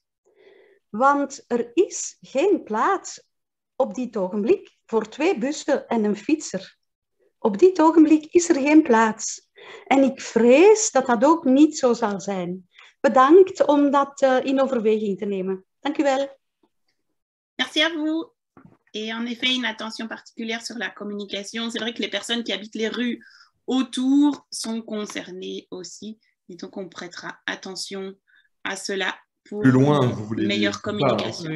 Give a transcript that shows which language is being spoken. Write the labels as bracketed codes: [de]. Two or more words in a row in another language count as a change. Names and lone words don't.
[nl] Want er is geen plaats op dit ogenblik voor 2 bussen en een fietser. Op dit ogenblik is er geen plaats. En ik vrees dat dat ook niet zo zal zijn. Bedankt om dat in overweging te nemen. Dank u wel. [fr] Merci à vous. Et en effet, une attention particulière sur la communication. C'est vrai que les personnes qui habitent les rues autour sont concernées aussi. Et donc, on prêtera attention à cela pour Plus loin, vous voulez meilleure dire. communication.